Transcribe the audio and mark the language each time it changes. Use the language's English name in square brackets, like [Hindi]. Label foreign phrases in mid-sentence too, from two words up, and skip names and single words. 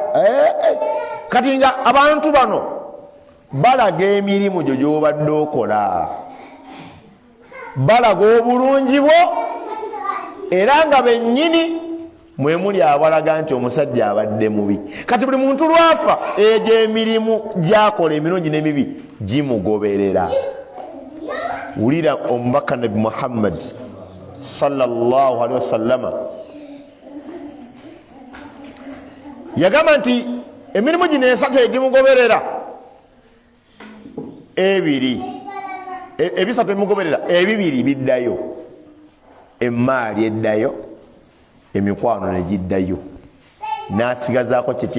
[Ganda] Kati nga abantu bano balaga emirimu gyo gy'obadde okola, balaga obulungi bwo, era nga bennyini mwe muli abalaga nti omusajja abadde mubi. Kati buli muntu lwafa egyo emirimu gy'akola emirungi n'emibi gimugoberera. Wulira omubaka Nabi Muhammad [Arabic] صلى الله عليه وسلم [Ganda] yagamba nti emirimu gino 3 egimugoberera, 2 ebisatu ebimugoberera, 2 biddayo, emaali eddayo, emikwano negiddayo, n'asigazaako kitya?